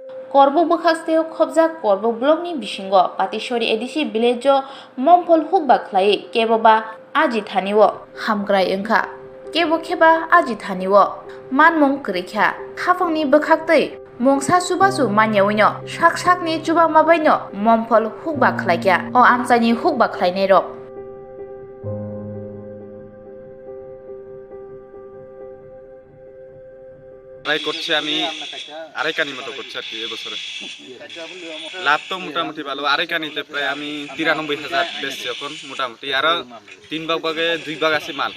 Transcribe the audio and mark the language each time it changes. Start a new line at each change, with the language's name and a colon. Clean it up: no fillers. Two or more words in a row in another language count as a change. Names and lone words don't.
Kok Borok: Korbuk Bukhastew Khobjak Korbuk Blokni Bishingo Patishori Edisi Villagejo Mompol Hukbak Klai Keboba Aji Thaniwo Hamgrai Engkha Kebo Kheba Aji Thaniwo Manmung Krikha Khafangni Bukhaktei Mongsa Subasu Manyawino Shak-shakni Chuba Mabaino Mompol Hukbak Klaikya O Amsani Hukbak Klainero
Bangla: ট্রাই করছি আমি আড়াই কানি মতো করছি আর কি এবছরে লাভ তো মোটামুটি ভালো আড়াই কানিতে প্রায় আমি ৯৩,০০০ বেচছি এখন মোটামুটি আরো ৩ ভাগে ২ ভাগ আছে মাল।